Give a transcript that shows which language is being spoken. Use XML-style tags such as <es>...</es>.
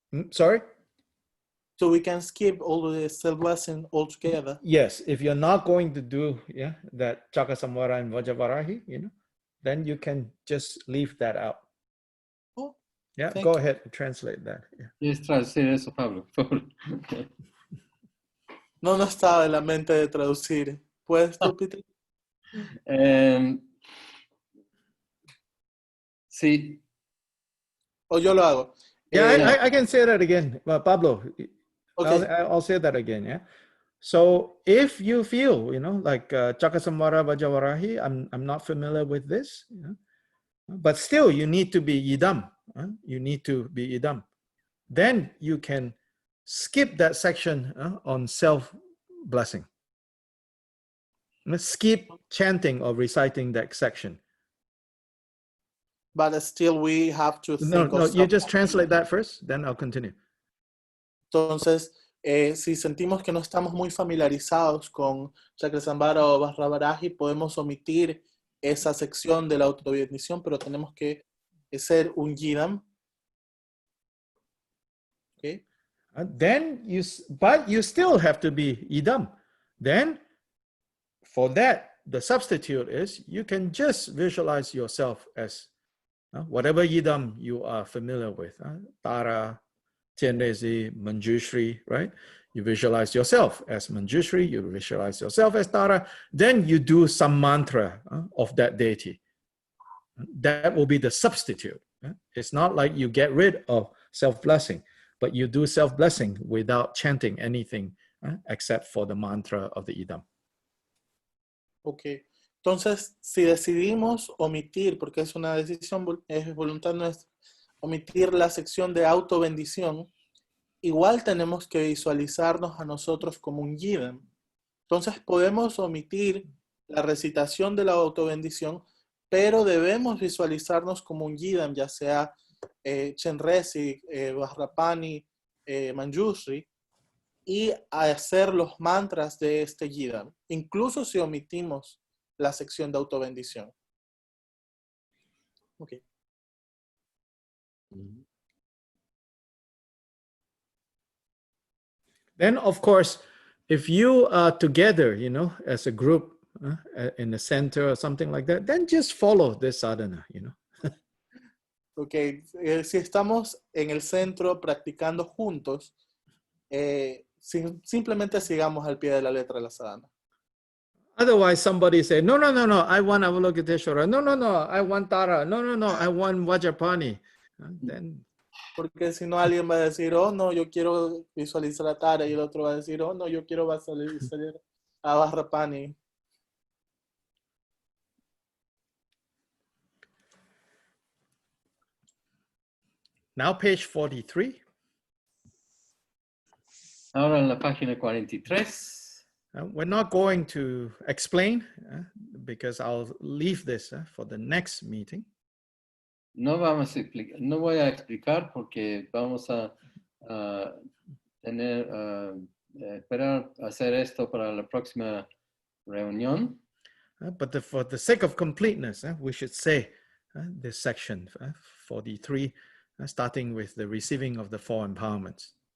<en>Sorry? So we can skip all the self-blessing altogether. Yes, if you're not going to do that Chakasambhara and Vajravarahi, then you can just leave that out. Oh, yeah, go ahead and translate that.</en> <es>¿Quieres traducir eso, Pablo? No nos estaba en la mente de traducir. ¿Puedes tú, Peter? Sí. O yo lo hago.</es> <en>Yeah, I can say that again. Pablo, Okay. I'll say that again, yeah? So if you feel, like Chakasamvara Vajavarahi, I'm not familiar with this, but still you need to be idam. You need to be idam. Then you can skip that section on self-blessing. Skip chanting or reciting that section. But still we have to think No, you just translate that first, then I'll continue.</en> <es>Entonces, si sentimos que no estamos muy familiarizados con Chakra-samvara o Vajravaraji, podemos omitir esa sección de la autobendición, pero tenemos que ser un yidam.</es> <en>Okay. But you still have to be idam. Then, for that, the substitute is you can just visualize yourself as whatever yidam you are familiar with. Tara, Tianrezi, Manjushri, right? You visualize yourself as Manjushri, you visualize yourself as Tara, then you do some mantra of that deity. That will be the substitute. It's not like you get rid of self-blessing, but you do self-blessing without chanting anything except for the mantra of the idam. Okay.</en> <es>Entonces, si decidimos omitir, porque es una decisión, es voluntad nuestra, omitir la sección de autobendición, igual tenemos que visualizarnos a nosotros como un yidam. Entonces podemos omitir la recitación de la autobendición, pero debemos visualizarnos como un yidam, ya sea Chenrezi, Vajrapani, Manjushri, y hacer los mantras de este yidam, incluso si omitimos la sección de autobendición.</es> <en>Okay. Then, of course, if you are together, as a group in the center or something like that, then just follow this sadhana, Okay.</en> <es>Si estamos en el centro practicando juntos, simplemente sigamos al pie de la letra de la sadhana.</es> <en>Otherwise, somebody say, no, I want Avalokiteshvara. No, I want Tara. No, I want Vajrapani. Then,</en> <es>porque si no alguien va a decir, oh no, yo quiero visualizar a Tara, y el otro va a decir, oh no, yo quiero visualizar a Vajrapani.</es> <en>Now page 43.</en> <es>Ahora en la página 43.</es> <en>We're not going to explain because I'll leave this for the next meeting.</en> <es>No voy a explicar porque vamos a esperar hacer esto para la próxima reunión.</es> <en>But for the sake of completeness, we should say this section 43, starting with the receiving of the four empowerments.</en>